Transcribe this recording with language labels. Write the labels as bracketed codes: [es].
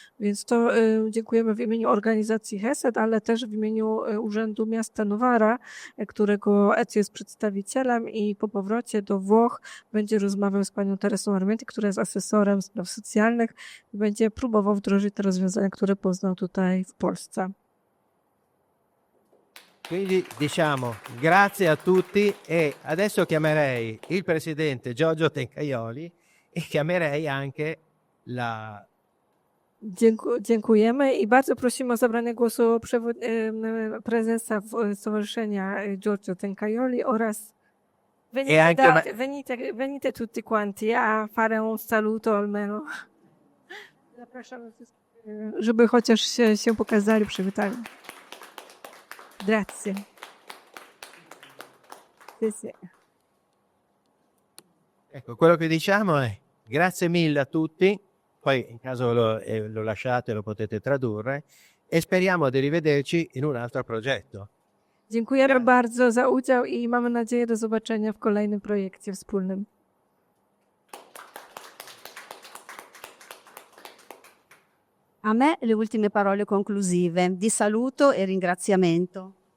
[pl] Więc to dziękujemy w imieniu organizacji HESED, ale też w imieniu Urzędu Miasta Novara, którego ECO jest przedstawicielem i po powrocie do Włoch będzie rozmawiał z panią Teresą Armienti, która jest asesorem spraw socjalnych i będzie próbował wdrożyć te rozwiązania, które poznał tutaj w Polsce. [it] Quindi diciamo grazie a tutti e adesso chiamerei il presidente Giorgio Tencaioli e chiamerei anche la... [pl] Dziękujemy i bardzo prosimy o zabranie głosu prezesa Stowarzyszenia Giorgio Tencaioli oraz [it] venite tutti quanti a fare un saluto almeno. [pl] Zapraszamy wszystkich, żeby chociaż się pokazali, przywitali. [it] Grazie. Ecco, quello che diciamo è grazie mille a tutti, poi in caso lo lasciate lo potete tradurre e speriamo di rivederci in un altro progetto. [pl] Dziękujemy bardzo za udział i mamy nadzieję do zobaczenia w kolejnym projekcie wspólnym. [it] A me le ultime parole conclusive di saluto e ringraziamento.